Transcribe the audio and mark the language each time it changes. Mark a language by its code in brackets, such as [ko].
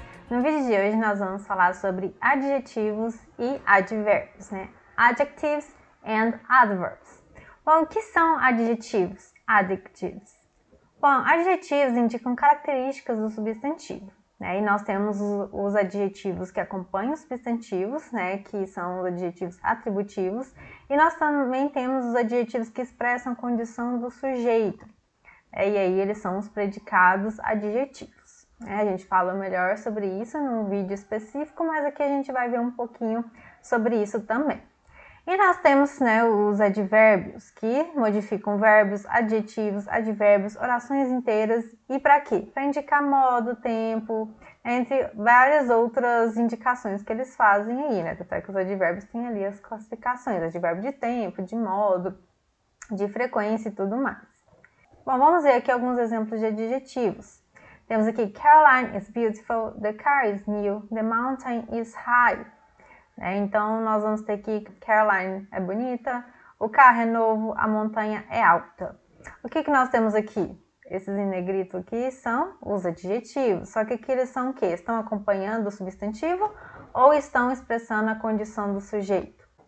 [pt] No vídeo de hoje nós vamos falar sobre adjetivos e advérbios, né? [en] Adjectives and adverbs. [pt] Bom, o que são adjetivos? Adjectives. Bom, adjetivos indicam características do substantivo, né? E nós temos os adjetivos que acompanham os substantivos, né? Que são os adjetivos atributivos. E nós também temos os adjetivos que expressam a condição do sujeito. E aí eles são os predicados adjetivos. A gente fala melhor sobre isso num vídeo específico, mas aqui a gente vai ver um pouquinho sobre isso também. E nós temos, né, os advérbios, que modificam verbos, adjetivos, advérbios, orações inteiras. E para quê? Para indicar modo, tempo, entre várias outras indicações que eles fazem aí, né? Até que os advérbios têm ali as classificações, advérbio de tempo, de modo, de frequência e tudo mais. Bom, vamos ver aqui alguns exemplos de adjetivos. Temos aqui, [en] Caroline is beautiful, the car is new, the mountain is high. [pt] Então, nós vamos ter aqui, Caroline é bonita, o carro é novo, a montanha é alta. O que nós temos aqui? Esses em negrito aqui são os adjetivos, só que aqui eles são o quê? Estão acompanhando o substantivo ou estão expressando a condição do sujeito?